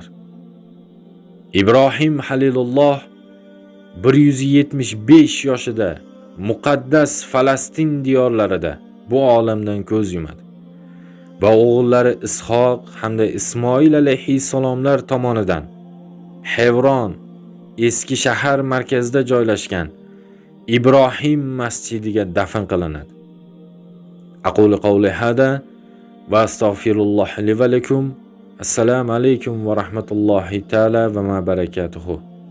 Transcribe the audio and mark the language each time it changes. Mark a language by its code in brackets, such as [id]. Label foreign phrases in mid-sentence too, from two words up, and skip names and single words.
[uz] Ibrohim Halilulloh 175 yoshida muqaddas Falastin diyorlarida bu olamdan ko'z yumadi va o'g'illari Ishoq hamda Ismoil alayhissalomlar tomonidan Hevron, eski shahar markazida joylashgan Ibrohim masjidiga dafn qilinadi. [ar] أقول قولي هذا وأستغفر الله لي ولكم. السلام عليكم ورحمة الله تعالى وبركاته.